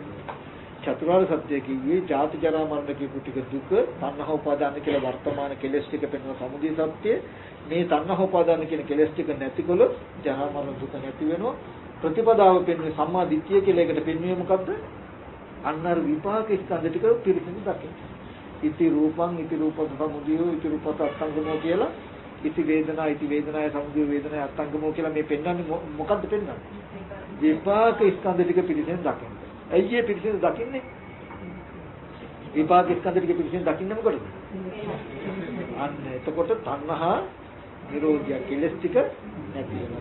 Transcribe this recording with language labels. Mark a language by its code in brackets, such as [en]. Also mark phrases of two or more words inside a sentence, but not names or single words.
[si] චතුරාර්ය සත්‍ය කිව්වේ ජාති ජරා මරණ කියපු ටික දුක තණ්හා උපාදාන කියලා වර්තමාන කෙලෙස් ටික පෙන්වන සමුදය සත්‍ය. මේ තණ්හා උපාදාන කියන කෙලෙස් ටික නැතිකොලොත් ජරා මරණ දුක නැති වෙනවා. ප්‍රතිපදාව පෙන්වන්නේ [pi] සම්මා දිට්ඨිය [si] කියලා එකට පෙන්වන්නේ මොකද්ද? අන්න අර විපාක ස්කන්ධ ටික පිරිසිදු දකින්න. [pi] ඉති රූපං ඉති රූපත සමුදයෝ ඉති රූපත අත්ංගමෝ කියලා ඉති වේදනාය සමුදය වේදනාය අත්ංගමෝ [si] කියලා මේ පෙන්වන්නේ මොකද්ද පෙන්වන්නේ? විපාක ස්කන්ධ ටික පිළිසෙන් දකින්න. ඇයි මේ පිළිසෙන් දකින්නේ? විපාක ස්කන්ධ ටික පිළිසෙන් දකින්න මොකටද? අන්න එතකොට තණ්හා නිරෝධය කෙලස් ටික නැති වෙනවා.